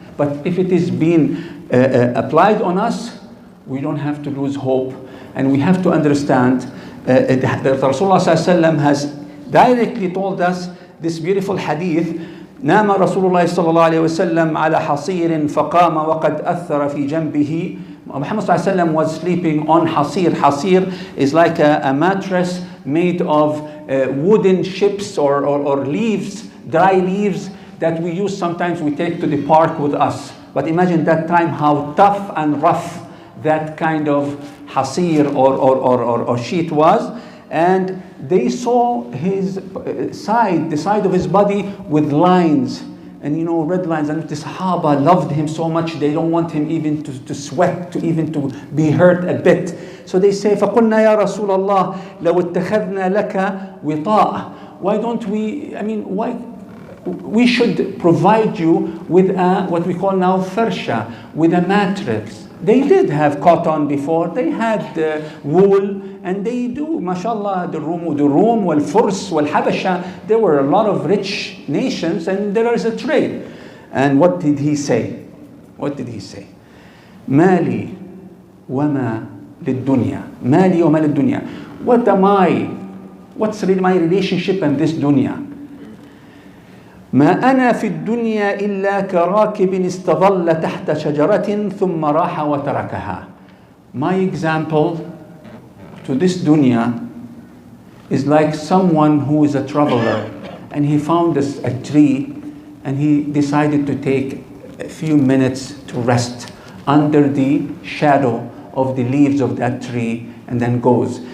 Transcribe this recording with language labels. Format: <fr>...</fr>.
<en>But if it is being applied on us, we don't have to lose hope. And we have to understand that Rasulullah has directly told us this beautiful hadith.</en> <ar>نام رسول الله صلى الله عليه وسلم على حصير فقام وقد أثر في جنبه.</ar> <en>Muhammad</en> <ar>صلى الله عليه وسلم</ar> <en>was sleeping on hasir. Hasir is like a mattress made of wooden chips or leaves, dry leaves that we use sometimes, we take to the park with us. But imagine that time how tough and rough that kind of hasir or sheet was. And they saw his side, the side of his body with lines, and red lines. And the Sahaba loved him so much, they don't want him even to sweat, to be hurt a bit. So they say,</en> <ar>فَقُلْنَا يَا رَسُولَ اللَّهِ لَوْ اتَّخَذْنَا لَكَ وِطَاءً.</ar> <en>Why don't we should provide you with what we call now farsha, with a They did have cotton before, they had wool, and they do, mashallah, the Rum wal-Furs wal-Habasha, there were a lot of rich nations, and there is a trade. And what did he say? What did he say?</en> <ar>Mali wama lid-dunya. Mali wama lid-dunya.</ar> <en>What am I? What's my relationship in this dunya?</en> <ar>ما أنا في الدنيا إلا كراكب استظل تحت شجرة ثم راح وتركها.</ar> <en>My example to this dunya is like someone who is a traveler and he found a tree and he decided to take a few minutes to rest under the shadow of the leaves of that tree and then goes.</en>